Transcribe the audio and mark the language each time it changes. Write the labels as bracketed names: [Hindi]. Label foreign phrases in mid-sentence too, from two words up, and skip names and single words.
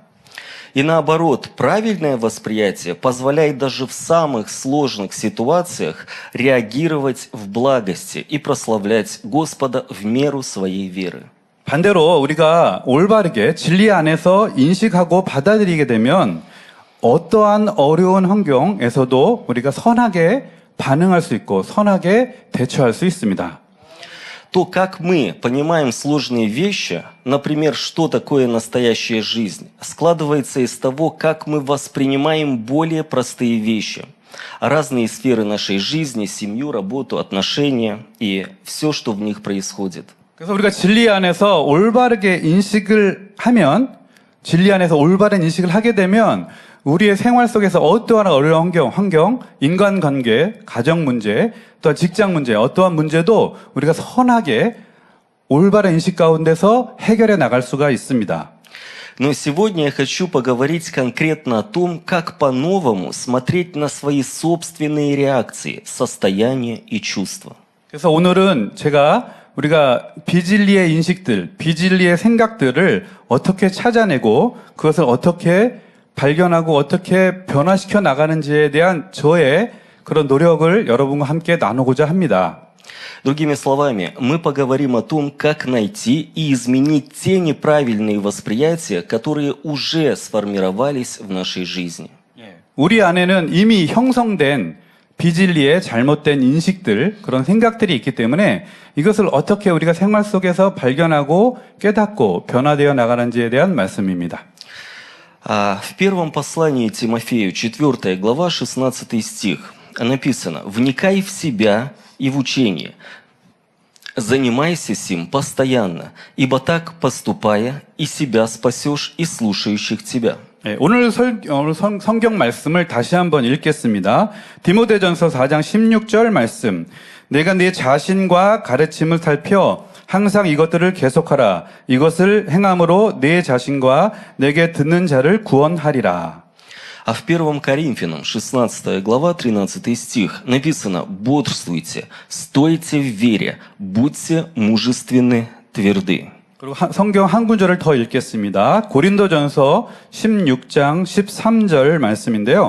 [Russian] И наоборот, правильное восприятие позволяет даже в самых сложных ситуациях реагировать в благости и прославлять Господа в меру своей веры. [Korean] 반대로 우리가 올바르게 진리 안에서 인식하고 받아들이게 되면 어떠한 어려운 환경에서도 우리가 선하게 반응할 수 있고 선하게 대처할 수 있습니다. [Russian] То, как мы понимаем сложные вещи, например, что такое настоящая жизнь, складывается из того, как мы воспринимаем более простые вещи. Разные сферы нашей жизни, семью, работу, отношения и все, что в них происходит. [Korean] 그래서 우리가 진리 안에서 올바르게 인식을 하면, 진리 안에서 올바른 인식을 하게 되면 우리의 생활 속에서 어떠한 어려운 환경, 인간관계, 가정문제, 또 직장 문제, 어떠한 문제도 우리가 선하게 올바른 인식 가운데서 해결해 나갈 수가 있습니다. [Russian] Но сегодня я хочу поговорить конкретно о том, как по-новому смотреть на свои собственные реакции, состояния и чувства. [Korean] 그래서 오늘은 우리가 비진리의 인식들, 비진리의 생각들을 어떻게 찾아내고 그것을 어떻게 발견하고 어떻게 변화시켜 나가는지에 대한 저의 그런 노력을 여러분과 함께 나누고자 합니다. [Russian] Другими словами, мы поговорим о том, как найти и изменить те неправильные восприятия, которые уже сформировались в нашей жизни. [Korean] 우리 안에는 이미 형성된 비진리의 잘못된 인식들, 그런 생각들이 있기 때문에 이것을 어떻게 우리가 생활 속에서 발견하고 깨닫고 변화되어 나가는지에 대한 말씀입니다. [Russian] В первом послании Тимофею, 4 глава, 16 стих, написано: «Вникай в себя и в учение, занимайся сим постоянно, ибо так, поступая, и себя спасешь, и слушающих тебя». [Korean] 오늘 성경 말씀을 다시 한번 읽겠습니다. 디모데전서 4장 16절 말씀. 내가 네 자신과 가르침을 살펴 항상 이것들을 계속하라. 이것을 행함으로 네 자신과 내게 듣는 자를 구원하리라. [Russian] А в 1 Коринфянам, 16 глава, 13 стих, написано: «Бодрствуйте, стойте в вере, будьте мужественны, тверды». [Korean] 그리고 성경 한 구절을 더 읽겠습니다. 고린도전서 16장 13절 말씀인데요.